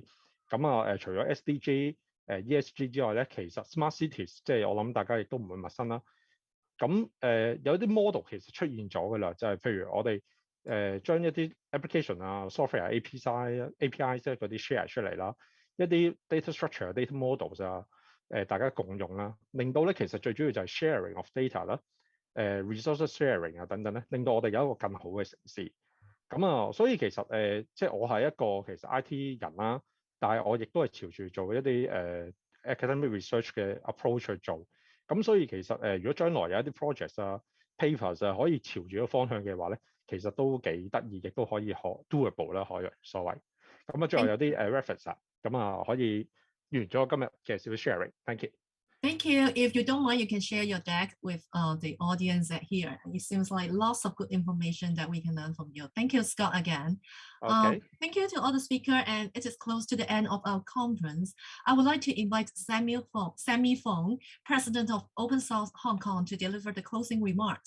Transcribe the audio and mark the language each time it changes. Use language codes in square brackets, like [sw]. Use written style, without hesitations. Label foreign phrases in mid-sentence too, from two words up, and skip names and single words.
[yue] 咁啊除咗 SDG、ESG 之外咧，其實 [en] smart cities [yue] 即係我諗大家亦都唔會陌生啦。咁有啲 model 其實出現咗㗎啦，就係譬如我哋將一啲 application 啊、 [en] software API [yue] 即係嗰啲 share 出嚟啦，一啲 [en] data structure、data models [yue] 啊，大家共用啦，令到咧其實最主要就係 [en] sharing of data [yue] 啦， [en] resource sharing [yue] 啊等等咧，令到我哋有一個更好嘅城市。咁啊，所以其實即係我係一個其實 IT 人啦，但係我亦都係朝住做一啲 [en] academic research [yue] 嘅 approach 去做。咁所以其實如果將來有一啲 projects 啊、papers 啊可以朝住個方向嘅話咧，其實都幾得意，亦都可以學 doable 啦，可以所謂。咁啊，最後有啲reference 啊，咁啊可以完咗今日嘅少少 sharing。 [en] Thank you。 Thank you. If you don't mind, you can share your deck with the audience here. It seems like lots of good information that we can learn from you. Thank you, Scott, again. Okay. Thank you to all the speakers, and it is close to the end of our conference. I would like to invite Sammy Fong, President of Open Source Hong Kong, to deliver the closing remarks.